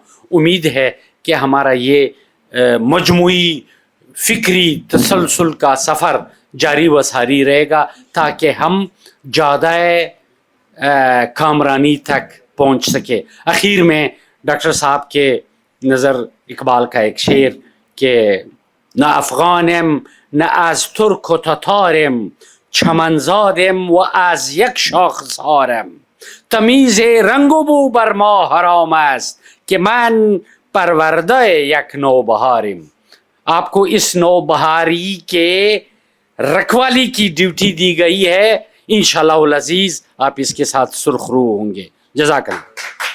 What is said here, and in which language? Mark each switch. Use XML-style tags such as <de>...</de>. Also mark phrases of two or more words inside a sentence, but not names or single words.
<ur>امید ہے کہ ہمارا یہ مجموعی فکری تسلسل کا سفر جاری و ساری رہے گا تاکہ ہم زیادہ کامرانی تک پہنچ سکے. اخیر میں ڈاکٹر صاحب کے نظر اقبال کا ایک شعر کہ</ur> <fa>نہ افغانم نہ از ترک و تتارم، چمنزادم و از یک شاخسارم، تمیز رنگ و بو بر ما حرام است کہ من پرورده یک نوبهارم.</fa> <ur>آپ کو اس نوبہاری کے رکھوالی کی ڈیوٹی دی گئی ہے.</ur> <ar>انشاءاللہ العزیز</ar> <ur>آپ اس کے ساتھ سرخرو ہوں گے.</ur> <ar>جزاک اللہ.</ar>